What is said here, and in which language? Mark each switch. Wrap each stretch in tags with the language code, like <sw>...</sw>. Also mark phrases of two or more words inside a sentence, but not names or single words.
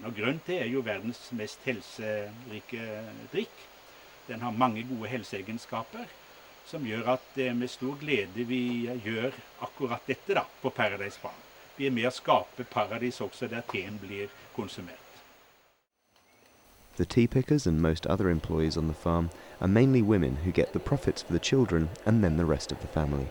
<no>Og grønn te er jo verdens mest helserike drikk. Den har mange gode helseegenskaper, som gjør at det med stor glede vi gjør akkurat dette da, på Paradise Farm. Vi er med å skape paradis også der teen blir konsumert.</no> <en>The tea pickers and most other employees on the farm are mainly women who get the profits for the children and then the rest of the family.</en>